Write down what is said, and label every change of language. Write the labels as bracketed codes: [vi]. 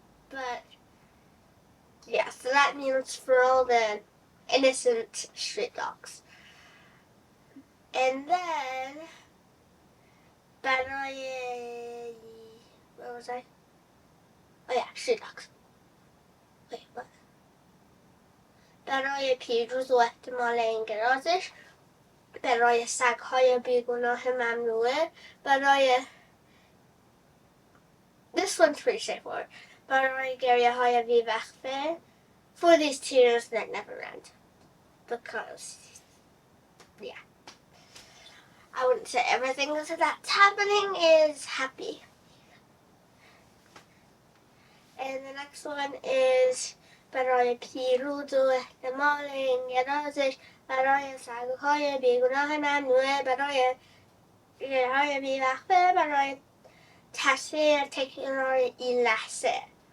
[en] But yeah, so that means for all the innocent street dogs. And then Baraye, where was I? Oh yeah, street dogs. Wait, what? [fa] برای پیروز و احتمال انقراضش، برای سگ‌های بیگناه ممنوعه، برای [en] This one's pretty straightforward. [fa] برای گریه‌های بی‌وقفه, [en] for these tears that never end. Because, yeah. I wouldn't say everything that's happening is happy. And the next one is [fa] برای پیروز و احتمال انقراضش، برای سگ‌های بیگناه ممنوعه، برای گریه‌های بی‌وقفه، برای تصویر تکرار این لحظه.